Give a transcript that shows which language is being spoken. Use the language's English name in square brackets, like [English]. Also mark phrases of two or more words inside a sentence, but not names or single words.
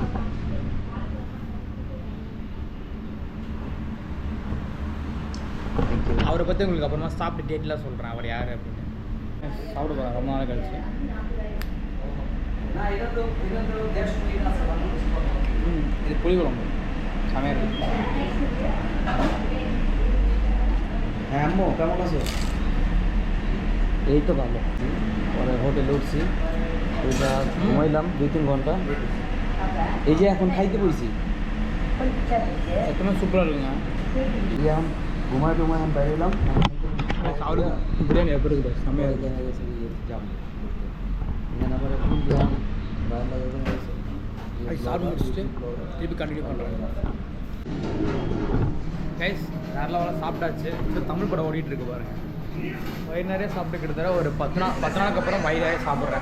[Tamil] அவரை பற்றி உங்களுக்கு அப்புறமா சாப்பிட்டு டேட்லாம் சொல்கிறேன் அவர் யார் அப்படின்னு. சாப்பிட போகிறேன் ரொம்ப நாள் கழிச்சு. இது புளிக்குழம்பு செமையாக இருக்கு. [Bangla] হ্যাঁ আম্মু কেমন আছো? এই তো ভালো। পরে হোটেলে উঠছি, ওইটা ঘুমাইলাম 2-3 ঘন্টা। এই যে এখন খাইতে বইছি, [Tamil] சத்தமாக சூப்பராக இருக்குங்க. [Bangla] এখন ঘুমাই আমি বাইরে এলাম। [Tamil] சாப்பிடு பிரியாணி எப்படி இருக்குது? செம்மையாக இருக்குது. சாப்பிட்டு முடிச்சுட்டு திருப்பி கண்டினியூ பண்ணுறாங்க. கைஸ் வேறு லெவலில் சாப்பிட்டாச்சு. இப்போ தமிழ் படம் ஓடிட்டு இருக்கு பாருங்க. வயிறு நிறைய சாப்பிட்டு கிட்டத்தட்ட ஒரு 10 நாளுக்கு அப்புறம் வயிறு நிறைய சாப்பிட்றேன்.